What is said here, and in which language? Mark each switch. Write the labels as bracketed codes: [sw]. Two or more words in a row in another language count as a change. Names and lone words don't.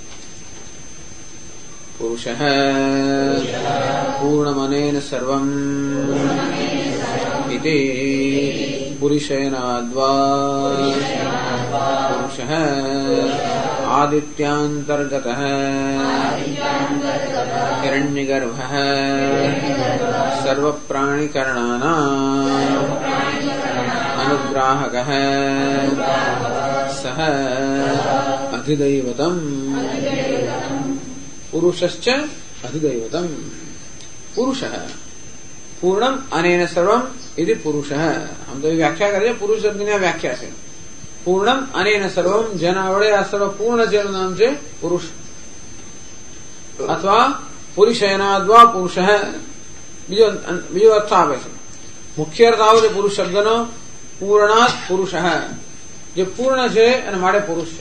[sa] પુરુષ પૂર્ણમનેન સર્વમ ઇતિ પુરુષેનાદ્વા પુરુષ આદિત્યાંતર્ગત હિરણ્યગર્ભ સર્વપ્રાણિકરણાનાં अनुग्राहक सह अधिदैवतम. पुरुषश्च अधिदैवतम. पुरुष पूर्णम अनेन सर्वम इति पुरुष. [hi] हम तो व्याख्या करें पुरुष शब्द की व्याख्या से. [sa] पूर्णम अनेन सर्वम [gu] જેના વડે આ સર્વ પૂર્ણ છે એનું નામ છે પુરુષ. અથવા [sa] પુરુષેનાદ્વા પુરુષ [gu] બીજો અર્થ આવે છે. મુખ્ય અર્થ આવે છે પુરુષ શબ્દનો [sa] પૂર્ણાત પુરુષ, [gu] જે પૂર્ણ છે અને માટે પુરુષ છે.